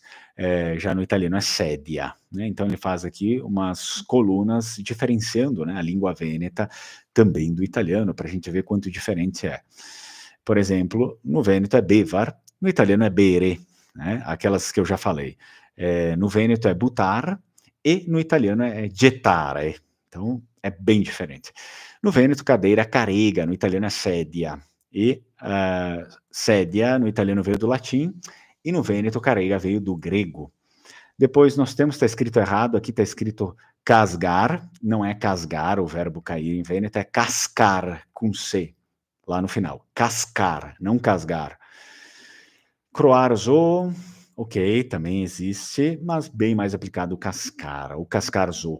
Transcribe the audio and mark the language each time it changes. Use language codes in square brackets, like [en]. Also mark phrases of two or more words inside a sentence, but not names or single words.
[pt] Já no italiano é sedia, né? Então ele faz aqui umas colunas diferenciando, né, a língua vêneta também do italiano, para a gente ver quanto diferente é. Por exemplo, no vêneto é bevar, no italiano é bere, né? Aquelas que eu já falei. No vêneto é butar e no italiano é gettare. Então é bem diferente. No vêneto, cadeira é carrega, no italiano é sedia. E sedia no italiano veio do latim, e no vêneto carrega veio do grego. Depois nós temos, está escrito errado, aqui está escrito casgar, não é casgar, o verbo cair em vêneto, é cascar, com C, lá no final. Cascar, não casgar. Croarzo, ok, também existe, mas bem mais aplicado o cascar, o cascarzo.